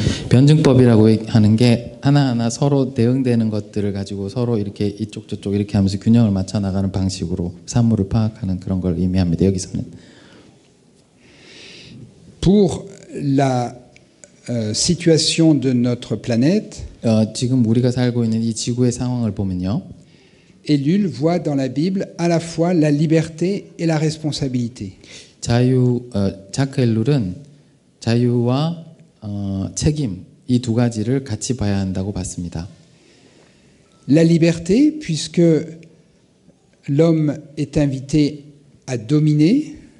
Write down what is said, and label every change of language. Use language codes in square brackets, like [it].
[ko] 변증법이라고 하는 게 하나하나 서로 대응되는 것들을 가지고 서로 이렇게 이쪽 저쪽 이렇게 하면서 균형을 맞춰 나가는 방식으로 사물을 파악하는 그런 걸 의미합니다. 여기서는 [fr] Pour la situation de notre planète, [ko] 지금 우리가 살고 있는 이 지구의 상황을 보면요. [fr] Ellul voit dans la Bible à la fois la liberté et la responsabilité. [ko] 자크 엘룰은 자유와 책임 이 두 가지를 같이 봐야 한다고 봤습니다. [fr] La liberté, puisque l'homme est invité à dominer,